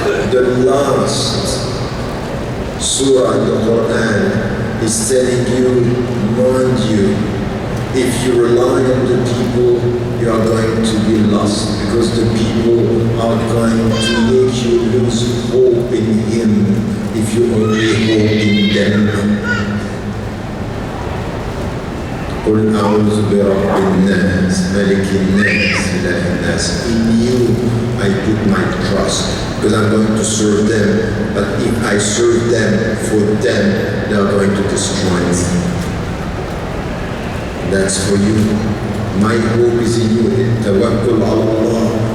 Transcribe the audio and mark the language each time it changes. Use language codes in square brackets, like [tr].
[en] The last surah in the Quran is telling you, mind you, if you rely on the people, you are going to be lost, because the people are going to make you lose hope in Him if you only hope in them. [ar] قل أعوذ برب الناس ملك الناس إله الناس. [en] In you I put my trust, because I'm going to serve them, but if I serve them for them, they are going to destroy me. That's for you. My hope is in you. Tawakkul ala Allah.